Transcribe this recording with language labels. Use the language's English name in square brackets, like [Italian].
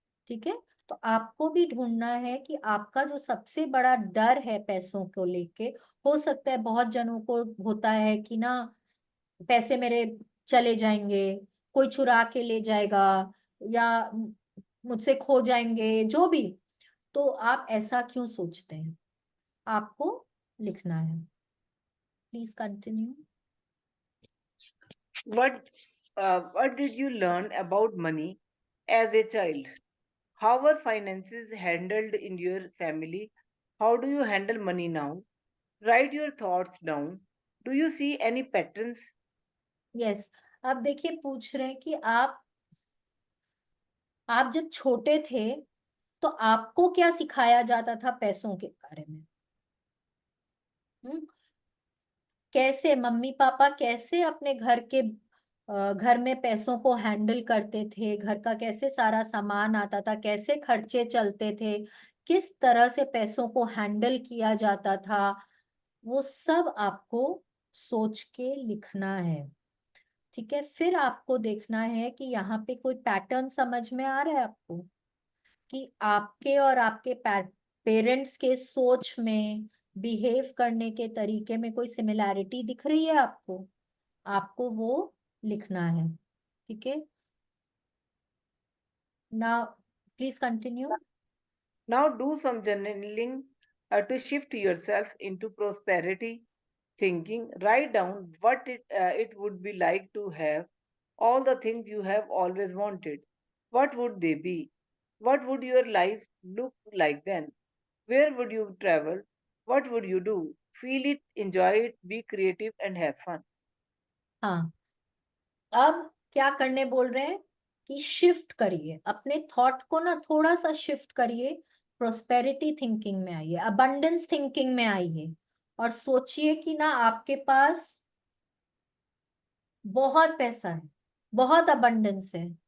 [Hindi] ठीक है, तो आपको भी ढूंढना है कि आपका जो सबसे बड़ा डर है पैसों को लेके, हो सकता है बहुत जनों को होता है कि ना पैसे मेरे चले जाएंगे, कोई चुरा के ले जाएगा, या मुझसे खो जाएंगे, जो भी। तो आप ऐसा क्यों सोचते हैं, आपको लिखना है। [English] Please continue. What did you learn about money as a child? How were finances handled in your family? How do you handle money now? Write your thoughts down. Do you see any patterns? Yes, [Hindi] अब देखिए पूछ रहे हैं कि आप जब छोटे थे तो आपको क्या सिखाया जाता था पैसों के बारे में। हम्म, कैसे मम्मी पापा कैसे अपने घर में पैसों को हैंडल करते थे, घर का कैसे सारा सामान आता था, कैसे खर्चे चलते थे, किस तरह से पैसों को हैंडल किया जाता था, वो सब आपको सोच के लिखना है। ठीक है, फिर आपको देखना है कि यहाँ पे कोई पैटर्न समझ में आ रहा है आपको, कि आपके और आपके पेरेंट्स के सोच में, बिहेव करने के तरीके में कोई सिमिलैरिटी दिख रही है आपको, आपको वो लिखना है। ठीक है, [English] Now please continue. Now do some journaling to shift yourself into prosperity thinking. Write down what it would be like to have all the things you have always wanted. What would they be? What would your life look like then? Where would you travel? What would you do? Feel it, enjoy it, be creative, and have fun. [Hindi] हाँ, अब क्या करने बोल रहे हैं कि shift करिए अपने थॉट को ना, थोड़ा सा शिफ्ट करिए, प्रोस्पेरिटी थिंकिंग में आइए, अबंडेंस थिंकिंग में आइए, और सोचिए कि ना आपके पास बहुत पैसा है, बहुत अबंडेंस है।